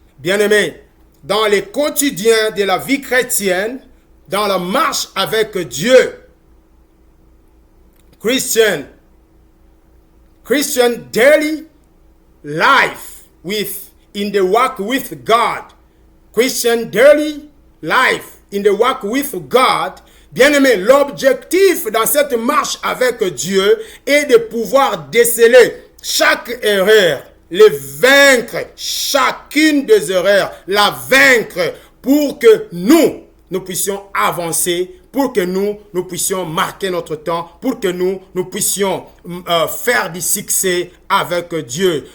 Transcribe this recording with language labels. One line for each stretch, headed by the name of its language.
French: Bien-aimés, dans le quotidien de la vie chrétienne, dans la marche avec Dieu,
English: Christian daily life in the walk with God. Christian daily life in the walk with God.
French: Bien-aimé, l'objectif dans cette marche avec Dieu est de pouvoir déceler chaque erreur, les vaincre, chacune des erreurs, la vaincre pour que nous puissions avancer, pour que nous puissions marquer notre temps, pour que nous puissions faire du succès avec Dieu.